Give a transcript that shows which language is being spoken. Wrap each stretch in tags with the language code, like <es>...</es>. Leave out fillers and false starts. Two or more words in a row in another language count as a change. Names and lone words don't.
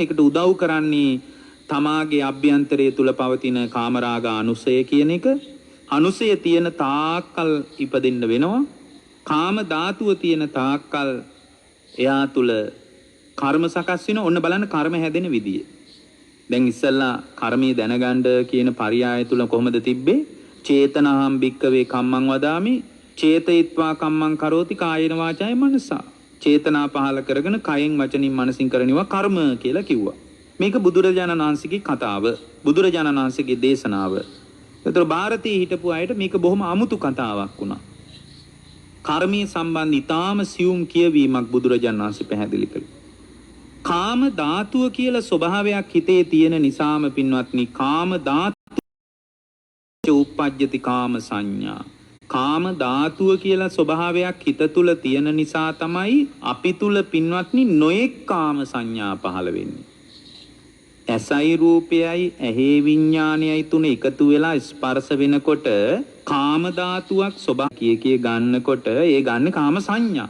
<si>ඒකට උදව් කරන්නේ තමාගේ අභ්‍යන්තරය තුල පවතින කාමරාග අනුසය කියන එක. අනුසය තියෙන තාක්කල් ඉපදෙන්න වෙනවා. කාම ධාතුව තියෙන තාක්කල් එයා තුල කර්ම සකස් වෙනවා. ඔන්න බලන්න කර්ම හැදෙන විදිය. දැන් ඉස්සල්ලා කර්මයේ දැනගන්න කියන පරියාය තුල කොහොමද තිබ්බේ?</si> <pi>චේතනහම් භික්කවේ කම්මං වදාමි චේතයිත්වා කම්මං කරෝති කායේන වාචාය මනසා.</pi> <si>චේතනා පහල කරගෙන කයෙන් වචනින් මනසින් කරනවා කර්ම කියලා කිව්වා. මේක බුදුරජාණන් වහන්සේගේ කතාව, බුදුරජාණන් වහන්සේගේ දේශනාව. ඒතර ಭಾರತයේ හිටපු අයට මේක බොහොම අමුතු කතාවක් වුණා. කර්මයේ සම්බන්ධ ඊටාම සියුම් කියවීමක් බුදුරජාණන් වහන්සේ පැහැදිලි කළා. කාම ධාතුව කියලා ස්වභාවයක් හිතේ තියෙන නිසාම පින්වත්නි</si> <pi>කාම ධාතු උප්පජ්ජති කාම සංඥා.</pi> <si>කාම ධාතුව කියලා ස්වභාවයක් හිත තුල තියෙන නිසා තමයි අපි තුල පින්වත්නි නොඑක් කාම සංඥා පහළ වෙන්නේ. ඇසයි රූපයයි ඇහි විඥානයයි තුන එකතු වෙලා ස්පර්ශ වෙනකොට කාම ධාතුවක් ස්වභාව කිය ගන්නකොට ඒ ගන්න කාම සංඥා.</si>